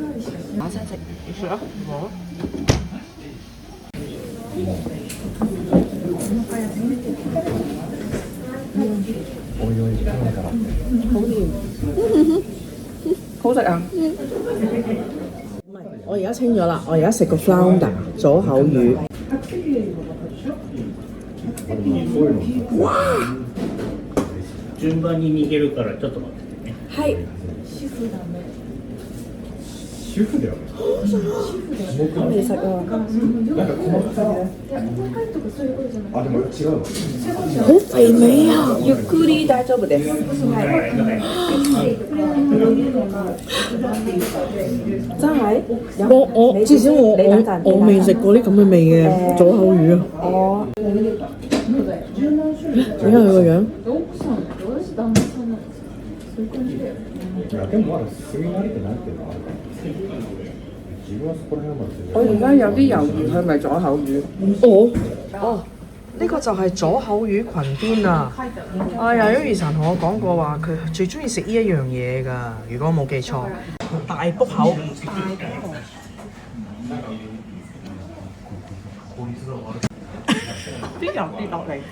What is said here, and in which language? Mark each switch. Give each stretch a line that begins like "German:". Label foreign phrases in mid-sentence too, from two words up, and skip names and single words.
Cantonese: 我想食，你食啊！好甜，好食啊！唔係，我而家清咗啦，我而家食個 flounder 左口魚。哇！
Japanese: 順番に逃げるからちょっと待ってね。
Cantonese: 係。
Japanese: 主婦だよね。
Cantonese: 我未食啊。
Japanese: なんか細かさがね。あ、でも違うの。
Cantonese: 好肥美啊！
Japanese: ゆっくり大丈夫です。
Cantonese: 真係？我至少我未食過啲咁嘅味嘅左口魚啊！哦。睇下佢個樣。
Japanese: いや、でもまだ住み慣れてないっていうのはあるかも。自分はそこら辺まで。
Cantonese: 我而家有啲猶豫，係咪左口魚？哦，呢個就係左口魚裙邊啊！啊，又有余神同我講過話，佢最中意食呢一樣嘢㗎。如果我冇記錯，大卜口。啲油跌落嚟，